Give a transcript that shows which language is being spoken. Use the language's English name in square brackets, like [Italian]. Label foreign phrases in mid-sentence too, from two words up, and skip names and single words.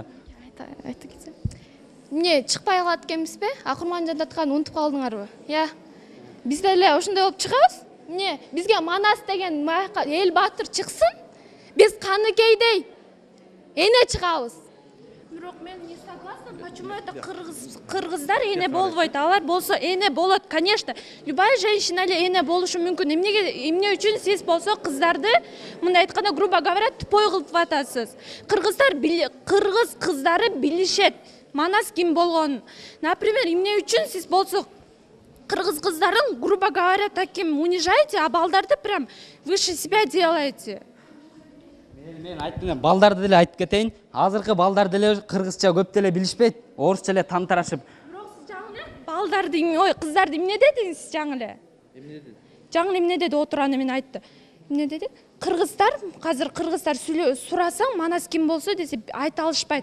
[Kyrgyz] Айта кетсем. Эмне чыкпай калат экенбизби? Акырман жататкан унутуп калдыңарбы? Биз деле ошондой болуп чыгабыз. Эмне бизге Манас деген эл баатыр чыксын, биз Каныкейдей эне чыгабыз. Бирок мен [Russian] не согласна, почему это [Kyrgyz] кыргыздар эне болбойт? Алар болсо эне болот, [Russian] конечно. Любая женщина [Kyrgyz] эле эне болушу мүмкүн. Эмне үчүн сиз болсо кыздарды, мындай айтканда, [Russian] грубо говоря, тупой [Kyrgyz] кылып атасыз. Кыргыз кыздары билишет. Манас ким болгон. Например, эмне үчүн сиз болсо кыргыз кыздарын, [Russian] грубо говоря, таким унижаете, а балдарды прям выше себя делаете. [Kyrgyz] Мен айттым, балдарды деле айтып кетейин. Азыркы балдар деле кыргызча көп деле билишпейт, орусча эле тантырашып. Бирок сиз жаңы эле балдарды, кыздарды эмне дедиңиз жаңы эле? Эмне деди? Жаңы эмне деди, отураны мен айтты. Эмне деди? Азыр кыргыздар сурасаң, Манас ким болсо десе айта алышпайт.